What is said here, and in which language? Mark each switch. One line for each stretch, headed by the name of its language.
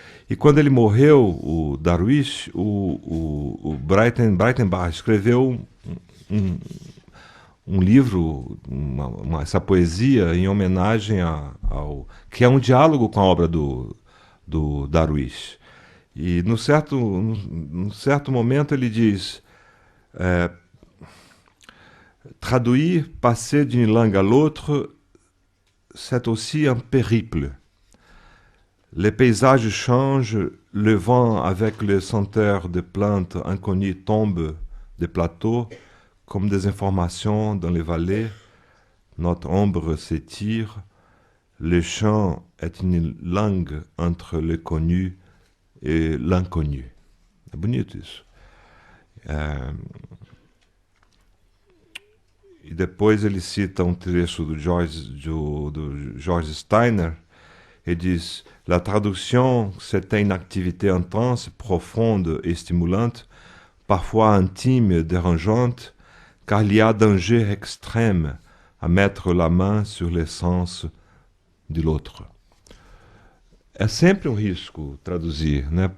Portuguese: E quando ele morreu, o Darwish, o Breitenbach escreveu um livro, essa poesia em homenagem ao que é um diálogo com a obra do Darwish. E num certo momento ele diz
French: traduire, passer d'une langue à l'autre, c'est aussi un périple. Les paysages changent, le vent avec les senteurs de plantes inconnues tombe des plateaux comme des informations dans les vallées. Notre ombre s'étire, Le chant est une langue entre le connu e l'inconnu.
Portuguese: É bonito isso. E depois ele cita um trecho do George Steiner.
French: Il dit « La traduction, c'est une activité intense, profonde et stimulante, parfois intime et dérangeante, car il y a danger extrême à mettre la main sur l'essence de l'autre. »
Portuguese: É sempre um risco traduzir, né?